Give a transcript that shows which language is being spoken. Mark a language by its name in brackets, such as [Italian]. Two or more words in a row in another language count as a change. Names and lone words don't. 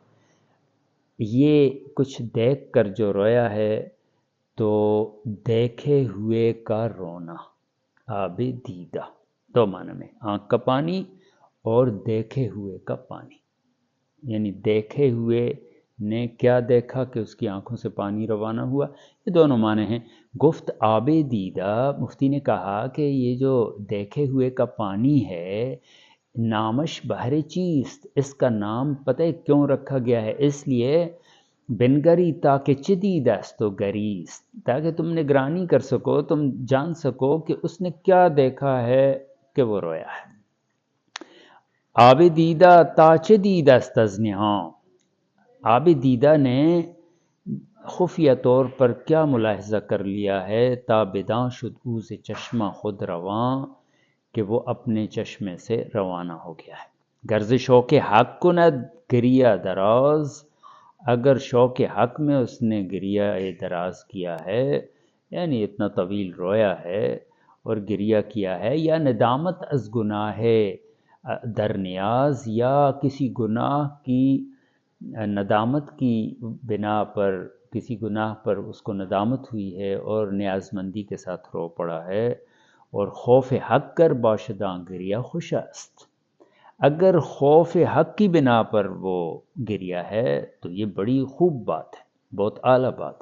[Urdu] یہ کچھ دیکھ کر جو رویا ہے تو دیکھے ہوئے کا رونا، آب دیدہ دو معنی میں، آنکھ کا پانی اور دیکھے ہوئے کا پانی، یعنی دیکھے ہوئے نے کیا دیکھا کہ اس کی آنکھوں سے پانی روانہ ہوا، یہ دونوں معنی ہیں۔ [Persian] گفت آب دیدہ، [Urdu] مفتی نے کہا کہ یہ جو دیکھے ہوئے کا پانی ہے، [Persian] نامش بہر چیست، [Urdu] اس کا نام پتہ ہے کیوں رکھا گیا ہے؟ اس لیے [Persian] بنگری تاکہ چدید است و گریست، [Urdu] تاکہ تم نگرانی کر سکو، تم جان سکو کہ اس نے کیا دیکھا ہے کہ وہ رویا ہے۔ [Persian] آب دیدہ تا چه دید است از نهان، [Urdu] آب دیدہ نے خفیہ طور پر کیا ملاحظہ کر لیا ہے، [Persian] تا بداں شد او ز چشمہ خود رواں، [Urdu] کہ وہ اپنے چشمے سے روانہ ہو گیا ہے۔ [Persian] گرز شوق حق کند گریہ دراز، [Urdu] اگر شوق حق میں اس نے گریہ دراز کیا ہے، یعنی اتنا طویل رویا ہے اور گریہ کیا ہے، [Persian] یا ندامت از گناہ در نیاز، [Urdu] یا کسی گناہ کی ندامت کی بنا پر، کسی گناہ پر اس کو ندامت ہوئی ہے اور نیاز مندی کے ساتھ رو پڑا ہے، اور [Persian] خوف حق کر باشداں گریہ خوش است، [Urdu] اگر خوف حق کی بنا پر وہ گریہ ہے تو یہ بڑی خوب بات ہے، بہت اعلیٰ بات ہے۔